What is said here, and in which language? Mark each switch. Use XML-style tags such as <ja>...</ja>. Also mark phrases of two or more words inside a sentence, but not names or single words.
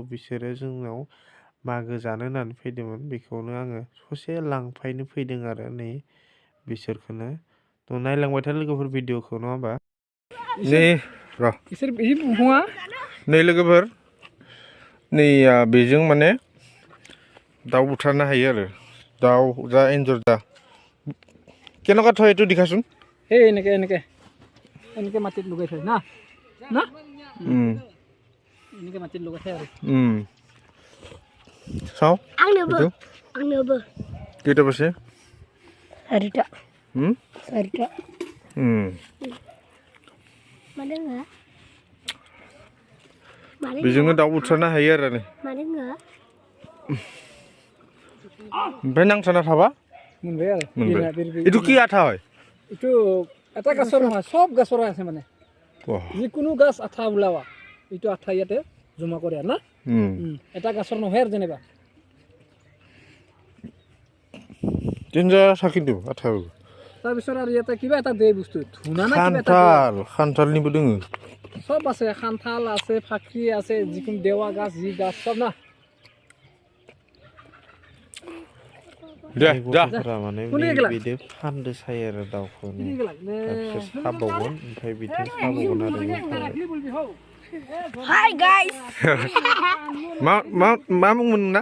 <brx>बिसोरो जोंनाव मागो जानो होननानै फैदोंमोन बेखौनो आङो ससे लांफायनो फैदों आरो नै बिसोरखौनो थ' नायलांबाय था लोगोफोर भिडिअखौ नङा होमबा नै र' नै लोगोफोर नै बेजों माने दाउ बुथारनो हायो आरो दाउ जा एन्जर जा</brx> <as>কেনেকুৱা থয় এইটো দেখাচোন এই এনেকে এনেকে এনেকে মাটিত লগাই থয় না না এনেকে মাটিত লগাই থয় আৰু চাও</as> <brx>आंनोबो</brx> <as>কেইটা পাছে চাৰিটা</as> <brx>बेजोंनो दाउ बुथारनो हायो आरो नै ओमफ्राय नांथाना थाबा मोनबाय आरो</brx> <as>এইটো কি আঠা হয় এইটো এটা গাছৰ নহয় সব গাছৰ আছে মানে যিকোনো গাছ আঠা ওলাৱা এইটো আঠা ইয়াতে জমা কৰে না এটা গাছৰ নহয় আৰু যেনিবা তিনটা চাকি দিব আঠা তাৰপিছত আৰু ইয়াতে কিবা এটা দেই বস্তু ধুনা না কিবা এটা</as> <brx>খান্থালনিबो दोङो</brx> <as>সব আছে খান্থাল আছে ফাকৰি আছে যিকোনো দেৱা গাছ যি গাছ সব না</as> <brx>माने बिदि फानदो सायो आरो दाउखौनो साबावगोन ओमफ्राय बिदि साबावगोन आरो</brx> <en>hi guys</en> <brx>मा मुंमोन नोंना</brx>